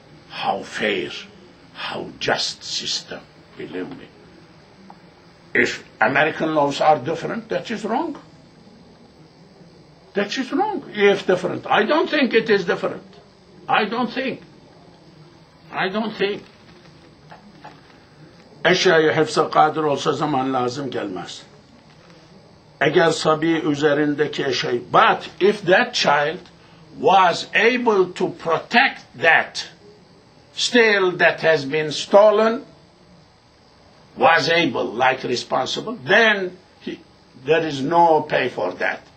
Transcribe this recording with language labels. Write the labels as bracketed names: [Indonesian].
[English] How fair, how just system, believe me. If American laws are different, that is wrong. That is wrong, if different. I don't think it is different. I don't think. [Turkish] Eşyayı hepse kadir olsa zaman lazım gelmez. Eğer sabi üzerindeki eşyayı, [English] but if that child was able to protect that still that has been stolen, was able, like responsible, then there is no pay for that.